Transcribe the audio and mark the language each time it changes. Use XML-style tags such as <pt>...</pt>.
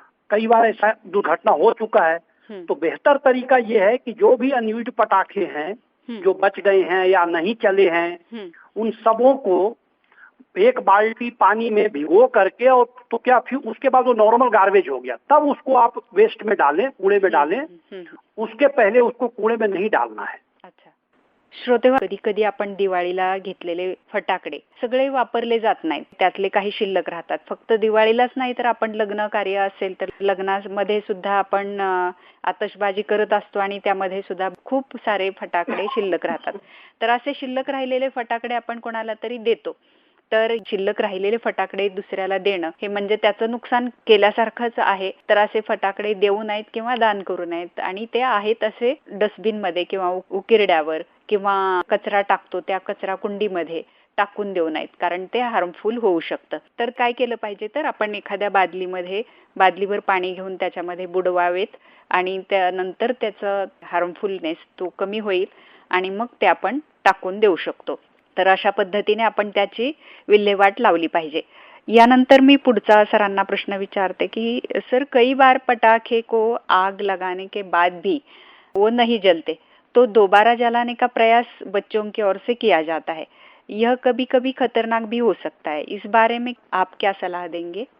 <hi>कई बार ऐसा दुर्घटना हो चुका है। तो बेहतर तरीका ये है कि जो भी अनयूज्ड पटाखे हैं जो बच गए हैं या नहीं चले हैं, उन सबों को एक बाल्टी पानी में भिगो करके, और तो क्या फिर उसके बाद वो नॉर्मल गार्बेज हो गया, तब उसको आप वेस्ट में डालें, कूड़े में डालें। उसके पहले उसको कूड़े में नहीं डालना है।</hi> <mr>अच्छा श्रोते, कधी कधी आपण दिवाळीला घेतलेले फटाकडे सगळे वापरले जात नाहीत, त्यातले काही शिल्लक राहतात. फक्त दिवाळीलाच नाही तर आपण लग्न कार्य असेल तर लग्नामध्ये सुद्धा आपण आतषबाजी करत असतो आणि त्यामध्ये सुद्धा खूप सारे फटाकडे शिल्लक राहतात. तर असे शिल्लक राहिलेले फटाकडे आपण कोणाला तरी देतो. तर शिल्लक राहिलेले फटाकडे दुसऱ्याला देणं हे म्हणजे त्याचं नुकसान केल्यासारखंच आहे. तर असे फटाकडे देऊ नयेत किंवा दान करू नयेत आणि ते आहेत असे डस्टबिन मध्ये किंवा उकिरड्यावर किंवा कचरा टाकतो त्या कचरा कुंडीमध्ये टाकून देऊ नयेत, कारण ते हार्मफुल होऊ शकतं. तर काय केलं पाहिजे, तर आपण एखाद्या बादलीवर पाणी घेऊन त्याच्यामध्ये बुडवावेत आणि त्यानंतर त्याचं हार्मफुलनेस तो कमी होईल आणि मग ते आपण टाकून देऊ शकतो. तर अशा पद्धतीने आपण त्याची विल्हेवाट लावली पाहिजे. यानंतर मी पुढचा सरांना प्रश्न विचारते की</mr> <hi>सर, कई बार पटाखे को आग लगाने के बाद भी वो नहीं जलते, तो दोबारा जलाने का प्रयास बच्चों की ओर से किया जाता है, यह कभी कभी खतरनाक भी हो सकता है, इस बारे में आप क्या सलाह देंगे?</hi>